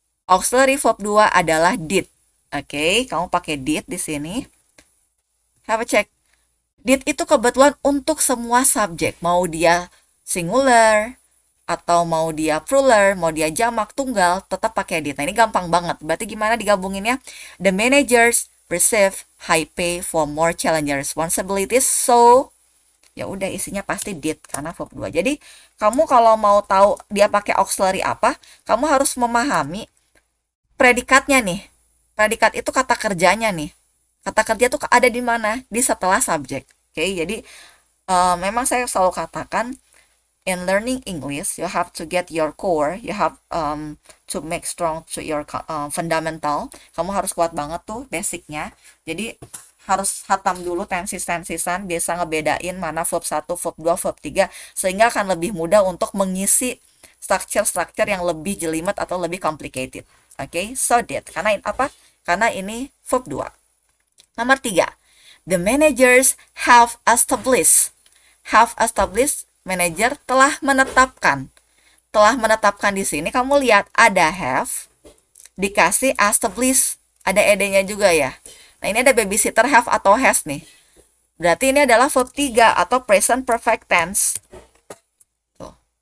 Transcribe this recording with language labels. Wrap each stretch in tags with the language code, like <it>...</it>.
<id>Auxiliary verb 2 adalah did. Oke, kamu pakai did di sini.</id> <en>Have a check.</en> <id>Did itu kebetulan untuk semua subjek, mau dia singular atau mau dia plural, mau dia jamak tunggal, tetap pakai did. Nah, ini gampang banget. Berarti gimana digabunginnya?</id> <en>The managers receive high pay for more challenging responsibilities.</en> <id>So, ya udah isinya pasti did karena verb 2. Jadi, kamu kalau mau tahu dia pakai auxiliary apa, kamu harus memahami predikatnya nih. Predikat itu kata kerjanya nih. Kata kerja tuh ada di mana? Di setelah subjek. Oke, jadi memang saya selalu katakan</id> <en>in learning English, you have to get your core, you have to make strong to your fundamental.</en> <id>Kamu harus kuat banget tuh basicnya. Jadi harus hatam dulu tensis-tensisan, biasa ngebedain mana verb 1, verb 2, verb 3, sehingga akan lebih mudah untuk mengisi structure-structure yang lebih jelimet atau lebih complicated. Oke, so did. Karena apa? Karena ini verb 2. Nomor 3.</id> <en>The managers have established.</en> <id>Have established, manager telah menetapkan. Telah menetapkan di sini kamu lihat ada have dikasih established, ada ed-nya juga ya. Nah, ini ada babysitter have atau has nih. Berarti ini adalah verb 3 atau present perfect tense. Tuh.</id>